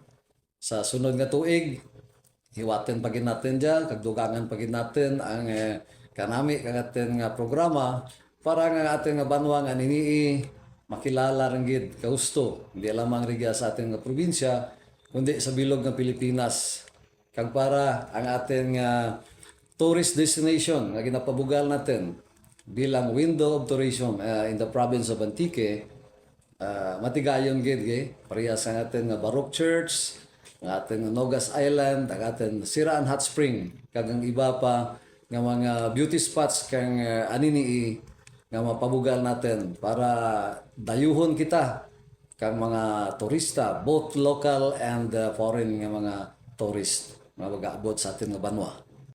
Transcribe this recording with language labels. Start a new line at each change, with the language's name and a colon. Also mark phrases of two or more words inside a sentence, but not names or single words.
Kinaray-a: Sa sunod nga tuig, hiwaten pagin natin dyan, kagdugangan pagin natin ang kanami kang atin nga programa para nga atin nga banwa nga ninii makilala rin gid kausto hindi lamang rigya sa ating nga probinsya kundi sa bilog ng Pilipinas kag para ang ating
English: tourist destination
Kinaray-a: nga ginapabugal natin bilang
English: window of tourism in the province of Antique
Kinaray-a: matigayon gid parehas ang ating nga Baroque Church ang ating Nogas Island ang ating Siraan Hot Spring kag ang iba pa nga mga
English: beauty spots
Kinaray-a: kang anini nga mapabugal natin para dayuhon kita kang mga turista
English: both local and foreign
Kinaray-a: nga mga tourist nga mag-aabot sa ating nga banwa.